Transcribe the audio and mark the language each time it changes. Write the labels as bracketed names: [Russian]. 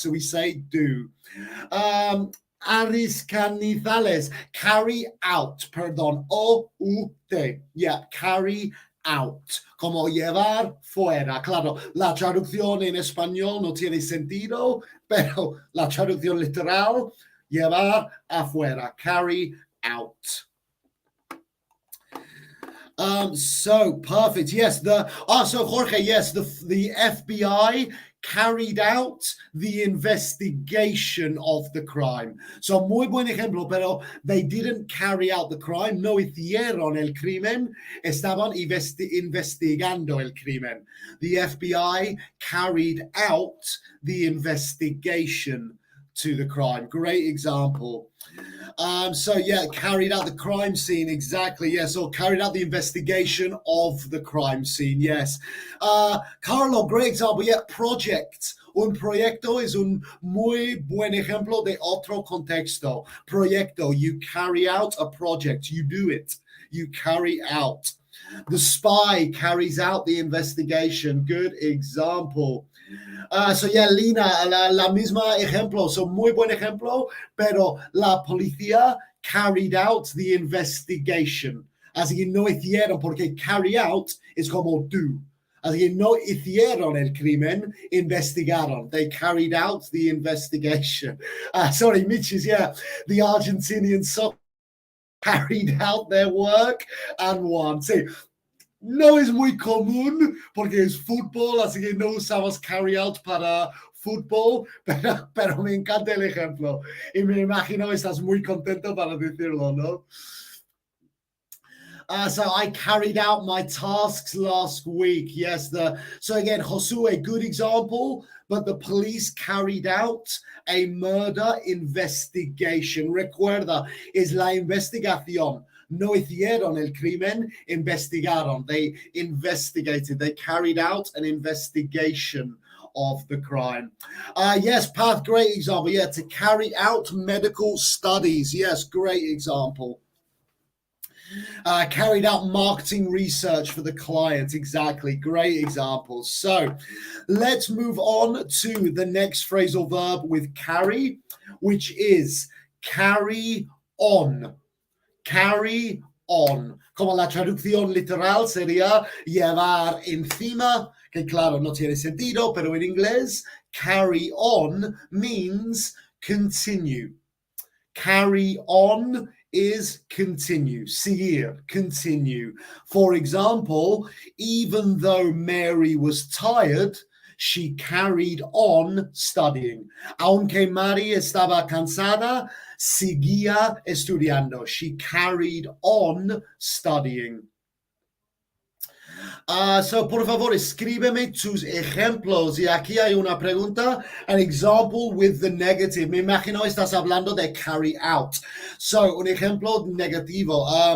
[English] So we say do. Ariscanizales, carry out, perdón, O-U-T, yeah, carry out, [Spanish] como llevar fuera. Claro, la traducción en español no tiene sentido, pero la traducción literal, llevar afuera, carry out. [English] So perfect. Yes, so Jorge, yes, the FBI carried out the investigation of the crime. [Spanish] So muy buen ejemplo, pero [English] they didn't carry out the crime, [Spanish] no hicieron el crimen, estaban investigando el crimen. [English] The FBI carried out the investigation to the crime. Great example. So yeah, carried out the crime scene, exactly, yes, or carried out the investigation of the crime scene, yes. Carlo, great example, yeah, project. [Spanish] Un proyecto es un muy buen ejemplo de otro contexto. [English] Proyecto, you carry out a project, you do it, you carry out. The spy carries out the investigation, good example. [Spanish] So yeah, Lina, la misma ejemplo, so muy buen ejemplo, pero la policía [English] carried out the investigation. [Spanish] Así que no hicieron, porque carry out es como do. Así que no hicieron el crimen, investigaron. [English] They carried out the investigation. Sorry, Mitch's, yeah, the Argentinian soccer carried out their work and won. [Spanish] Sí. No es muy común porque es fútbol, así que no usamos carry out para fútbol, pero me encanta el ejemplo y me imagino estás muy contento para decirlo, ¿no? [English] So I carried out my tasks last week. Yes, so again, Josue, good example, but the police carried out a murder investigation. [Spanish] Recuerda, es la investigación. No hicieron el crimen, investigaron. [English] They investigated. They carried out an investigation of the crime. Yes, Path, great example. Yeah, to carry out medical studies. Yes, great example. Carried out marketing research for the client. Exactly. Great example. So let's move on to the next phrasal verb with carry, which is carry on. Carry on. [Spanish] Como la traducción literal sería llevar encima, que claro, no tiene sentido, pero en inglés, [English] carry on means continue. Carry on is continue, seguir, continue. For example, even though Mary was tired, she carried on studying. [Spanish] Aunque Mary estaba cansada, seguía estudiando. [English] She carried on studying. [Spanish] So, por favor, escríbeme tus ejemplos. Y aquí hay una pregunta. [English] An example with the negative. [Spanish] Me imagino estás hablando de carry out. So, un ejemplo negativo.